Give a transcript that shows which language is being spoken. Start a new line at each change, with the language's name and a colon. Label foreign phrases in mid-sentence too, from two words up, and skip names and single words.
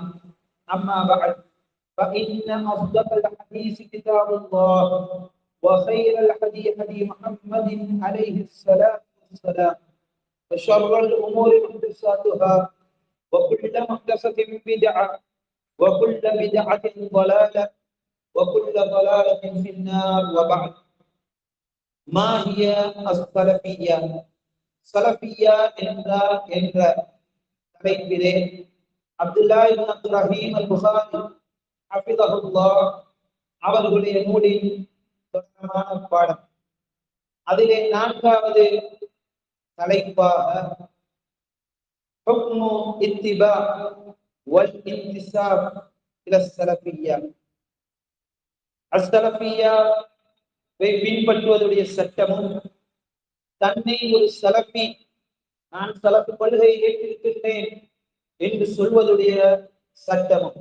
Arabic: أما بعد، فإن أصدق الحديث كتاب الله، وخير الهدي هدي محمد عليه الصلاة والسلام، وشر الأمور محدثاتها، وكل محدثة بدعة، وكل بدعة ضلالة، وكل ضلالة في النار. وبعد، ما هي السلفية؟
Tamil: சலஃபியா என்றால் என்ற தலைப்பிலே அப்துல்லா இப்னு அப்துர் ரஹீம் அல் புகாரி ஹஃபிதஹுல்லாஹ் அவர்களுடைய நூலின் தொடர்பான பாடம். அதிலே 4வது தலைப்பாக
Arabic: حكم اتباع والانتساب إلى السلفية السلفية
Tamil: பின்பற்றுவதுடைய சட்டமும், தன்னை ஒரு சலஃபி, நான் சலஃபி கொள்கையை ஏற்றிருக்கின்றேன் என்று சொல்வதுடைய சட்டமும்.